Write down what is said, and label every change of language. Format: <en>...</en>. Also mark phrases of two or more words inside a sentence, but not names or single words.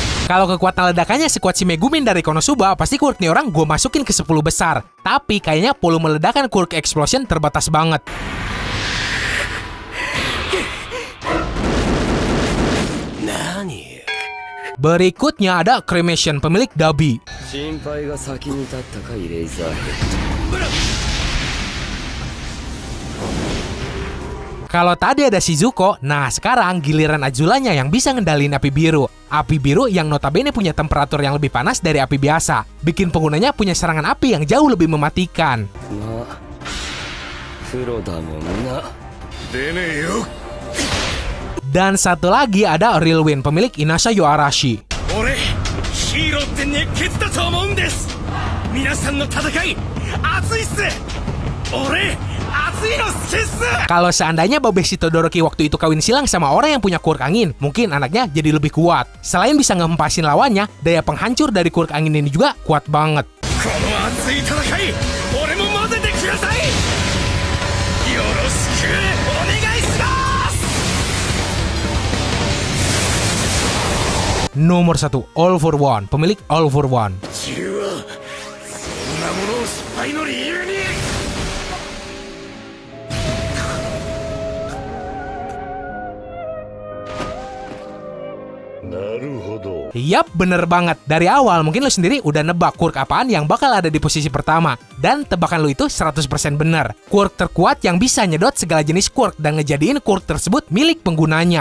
<id>Kalau kekuatan ledakannya sekuat si Megumin dari Konosuba, pasti quirk nih orang gue masukin ke 10 besar. Tapi kayaknya volume ledakan quirk explosion terbatas banget. Berikutnya ada Cremation, pemilik Dabi.</id> <ja>心配が先に立ったかイレイザーヘッド</ja> <id>Kalau tadi ada Shizuko, nah sekarang giliran Azulanya yang bisa ngendalin api biru. Api biru yang notabene punya temperatur yang lebih panas dari api biasa. Bikin penggunanya punya serangan api yang jauh lebih mematikan.</id> <ja>まあプロだもんな出ねえよ</ja> <id>Dan satu lagi ada Real Wind, pemilik Inasa Yoarashi.</id> <ja>俺ヒーローって熱血だと思うんです。皆さんの戦い熱いっす。俺熱いの好きっす。</ja> <id>Kalau seandainya Babeshi Todoroki waktu itu kawin silang sama orang yang punya quirk angin, mungkin anaknya jadi lebih kuat. Selain bisa ngehempasin lawannya, daya penghancur dari quirk angin ini juga kuat banget.</id> <ja>この熱い戦い俺も混ぜてください。よろしくお願いします。</ja> <id>Nomor 1, All for One, pemilik All for One.</id> <ja>自由はそんなものを失敗の理由に</ja> <id>Yap, bener banget. Dari awal mungkin lo sendiri udah nebak quirk apaan yang bakal ada di posisi pertama. Dan tebakan lo itu 100% bener. Quirk terkuat yang bisa nyedot segala jenis quirk dan ngejadiin quirk tersebut milik penggunanya.</id>